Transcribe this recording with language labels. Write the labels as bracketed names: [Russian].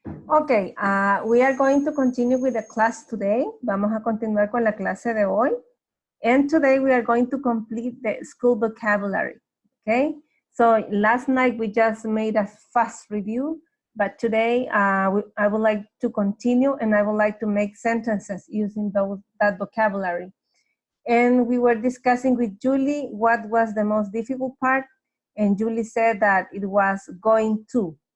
[English] Okay, we are going to continue with the class today. [Spanish] Vamos a continuar con la clase de hoy. [English] And today we are going to complete the school vocabulary. Okay, so last night we just made a fast review, but today I would like to continue and I would like to make sentences using that vocabulary. And we were discussing with Julie what was the most difficult part, and Julie said that it was going to.